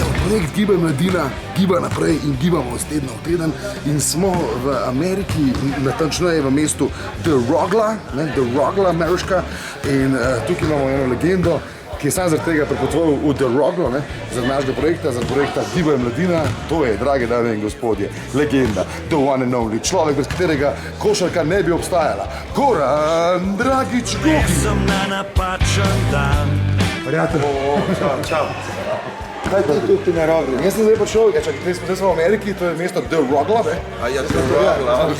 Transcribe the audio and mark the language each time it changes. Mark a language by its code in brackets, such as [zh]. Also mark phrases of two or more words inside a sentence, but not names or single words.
[sl] projekt Giba Mladina giba naprej in gibamo iz tedna v teden in smo v Ameriki, natančneje v mestu The Rogla, The Rogla ameriška in tukaj imamo eno legendo, ki je sam zaradi tega prepotoval v The Roglo, zaradi našega projekta, zaradi projekta Giba Mladina. To je, drage dame in gospodje, legenda, [en] the one and only, [sl] človek, bez katerega košarka ne bi obstajala. Goran Dragić Goki. Sem na napačen dan. Prijatelj. Čau. Kaj to tukaj na Rogli? Jaz sem zdaj prišel, zdaj smo v Ameriki, to je mesto The Rogla, A ja, The Rogla, okej.